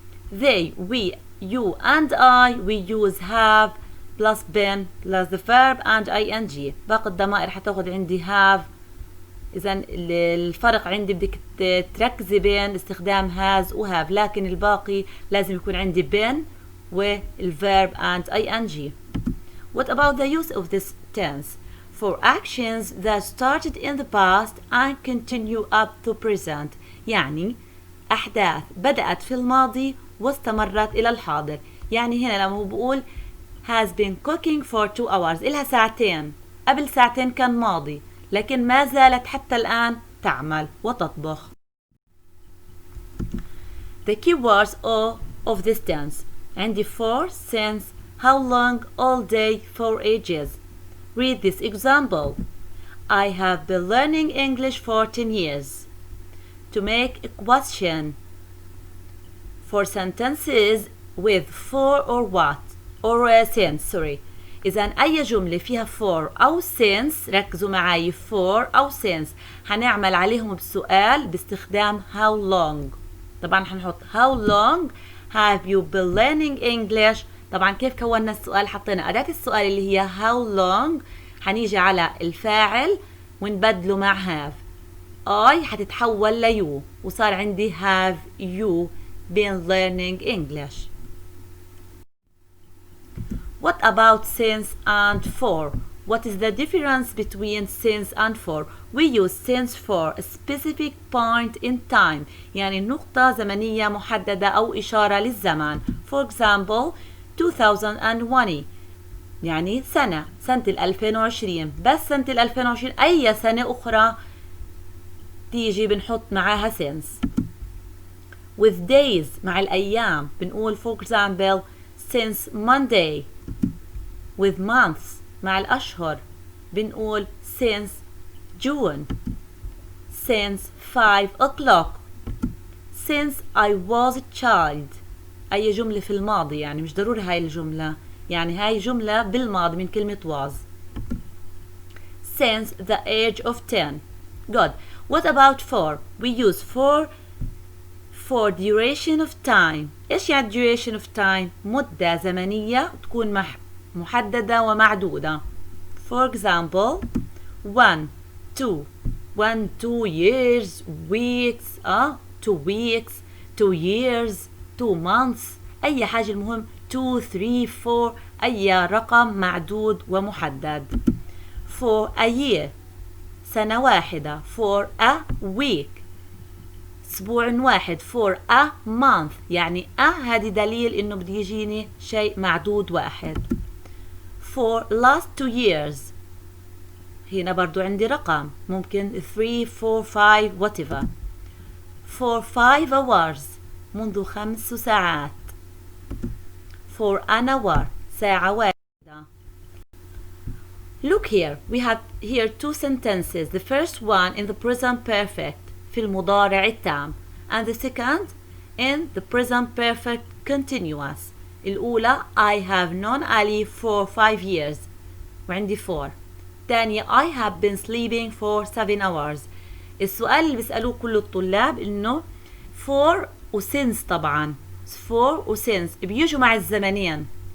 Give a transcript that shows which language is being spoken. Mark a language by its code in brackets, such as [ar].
[en] They, we, you and I, we use have plus been plus the verb and ing. [ar] باقي الضمائر حتاخد عندي have. إذا الفرق عندي بدك تركزي بين استخدام has و have، لكن الباقي لازم يكون عندي been والverb and ing. [en] What about the use of this tense? For actions that started in the past and continue up to present. [ar] يعني أحداث بدأت في الماضي واستمرت إلى الحاضر. يعني هنا لما هو بقول [en] has been cooking for 2 hours، [ar] إلها ساعتين، قبل ساعتين كان ماضي، لكن ما زالت حتى الآن تعمل وتطبخ. [en] The keywords of this tense عندي for, since, how long, all day, for ages. Read this example. I have been learning English for 10 years. To make a question for sentences with for or what or since. [ar] إذا أي جملة فيها for أو since، ركزوا معي، for أو since هنعمل عليهم بسؤال باستخدام how long. طبعا هنحط [en] how long have you been learning English. [ar] طبعا كيف كونا السؤال؟ حطينا أداة السؤال اللي هي how long، هنيجي على الفاعل ونبدله مع have. [en] I [ar] حتتحول ليو وصار عندي [en] have you been learning English. What about since and for? What is the difference between since and for? We use since for a specific point in time، [ar] يعني نقطة زمنية محددة أو إشارة للزمان. [en] For example 2020 [ar] يعني سنة 2020. بس سنة 2020 أي سنة أخرى تيجي بنحط معاها since. [en] With days [ar] مع الأيام بنقول [en] for example since Monday. With months [ar] مع الأشهر بنقول [en] since June. Since 5 o'clock. Since I was a child. [ar] أي جملة في الماضي، يعني مش ضروري هاي الجملة، يعني هاي جملة بالماضي من كلمة was. [en] Since the age of 10. Good. What about for? We use for duration of time. [ar] إيش يعني duration of time؟ مدة زمنية تكون محددة ومعدودة. [en] For example 1 2 years, weeks 2 weeks, 2 years, 2 months، [ar] أي حاجة، المهم 2 3 4، أي رقم معدود ومحدد. [en] For a year [ar] سنة واحدة. [en] For a week [ar] أسبوع واحد. [en] For a month [ar] يعني هذه دليل إنه بده يجيني شيء معدود واحد. [en] For last 2 years [ar] هنا برضو عندي رقم، ممكن 3 4 5 whatever. [en] For 5 hours [ar] منذ 5 ساعات. [en] For an hour [ar] ساعة واحدة. [en] Look here, we have here 2 sentences. The first one in the present perfect [ar] في المضارع التام, [en] and the second in the present perfect continuous. الأولى I have known Ali for 5 years وعندي for. الثانية I have been sleeping for 7 hours. [ar] السؤال اللي بيسألوه كل الطلاب إنه for و since، طبعا for و since بيجوا مع الزمنين.